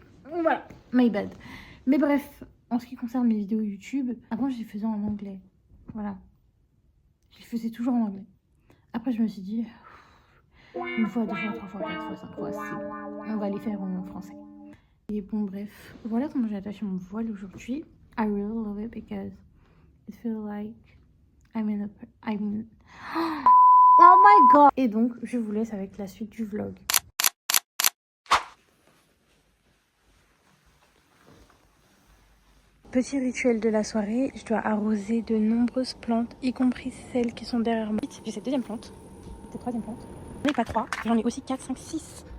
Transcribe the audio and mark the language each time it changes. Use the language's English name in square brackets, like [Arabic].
[French] Voilà, [English] my bad. [French] Mais bref, en ce qui concerne mes vidéos YouTube, avant je les faisais en anglais. Voilà. Je les faisais toujours en anglais. Après je me suis dit, une fois, deux fois, trois fois, quatre fois, cinq fois, c'est bon. On va les faire en français. Et bon bref, voilà comment j'ai attaché mon voile aujourd'hui. [English] I really love it because it feels like I'm in oh my god. [French] Et donc je vous laisse avec la suite du vlog. Petit rituel de la soirée, je dois arroser de nombreuses plantes, y compris celles qui sont derrière moi. J'ai cette deuxième plante, cette troisième plante. J'en ai pas 3, j'en ai aussi 4, 5, 6.